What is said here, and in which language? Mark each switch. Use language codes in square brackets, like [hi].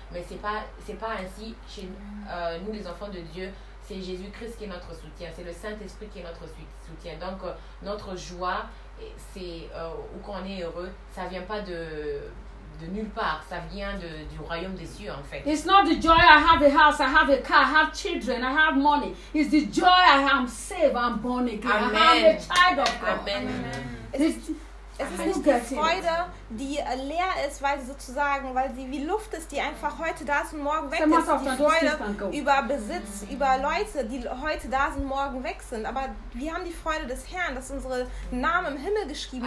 [fr] Mais c'est pas ainsi chez nous les enfants de Dieu. C'est Jésus-Christ qui est notre soutien, c'est le Saint-Esprit qui est notre soutien. Donc notre joie, c'est ou quand on est heureux, ça vient pas de nulle part, ça vient du royaume des cieux en fait. [en] It's not the joy I have a house, I have a car, I have children, I have money. It's the joy I am saved, I'm born again. Amen. I am a child of God. Amen. [de] Es ist nicht die Freude, die leer ist, weil sie wie Luft ist, die einfach heute da ist und morgen weg ist. Die Freude über Besitz, über Leute, die heute da sind, morgen weg sind. Aber wir haben die Freude des Herrn, dass unsere Name im Himmel geschrieben